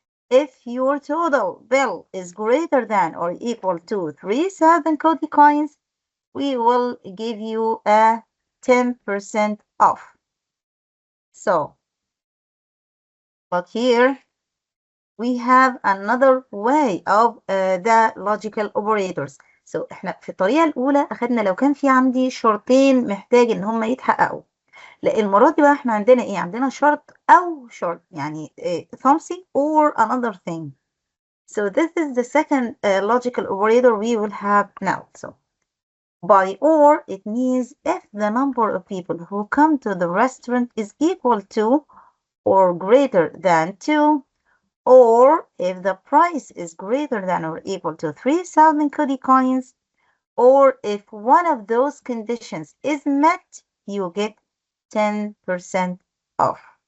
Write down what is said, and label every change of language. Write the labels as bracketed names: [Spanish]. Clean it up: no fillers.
[English] If your total bill is greater than or equal to 3,000 Cody coins, we will give you a 10% off. So, but here we have another way of the logical operators. [Arabic] So احنا في الطريقة الأولى أخدنا لو كان في عندي شرطين محتاج إن هما يتحققوا. لا المرة دي بقى احنا عندنا ايه؟ عندنا شرط أو شرط، يعني [English] something or another thing. So this is the second logical operator we will have now. So by or, it means if the number of people who come to the restaurant is equal to or greater than 2, or if the price is greater than or equal to 3,000 Cody coins, or if one of those conditions is met, you get 10% off.